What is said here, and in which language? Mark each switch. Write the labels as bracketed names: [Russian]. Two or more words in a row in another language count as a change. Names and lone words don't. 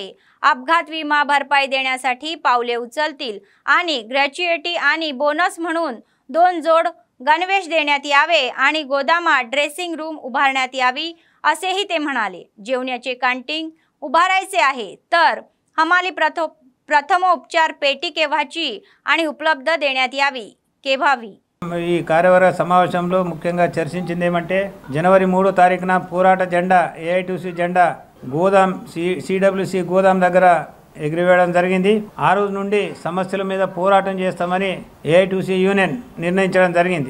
[Marathi] अपघात विमा भरपाई देण्यासाठी पावले उचलतील आणि ग्रॅच्युइटी आणि बोनस म्हणून 2 जोड गणवेश देण्यात यावे आणि गोदामात ड्रेसिंग रूम उभारण्यात यावी असेही ते म्हणाले. जेवणाचे कॅन्टीन उभारायचे आहे, तर हमाली प्रथमोपचार पेटी केव्हाची आणि उपलब्ध देण्यात यावी केव्हावी. [Telugu] ఈ కార్యవర్గ సమావేశంలో ముఖ్యంగా చర్చించింది ఏమంటే జనవరి 3వ తారీఖున పోరాట జెండా ఏఐటీసీ జెండా గోదాం సిడబ్ల్యూసి గోదాం దగ్గర ఎగిరివేయడం జరిగింది. ఆ రోజు నుండి సమస్యల మీద పోరాటం చేస్తామని ఏఐటీసీ యూనియన్ నిర్ణయించడం జరిగింది.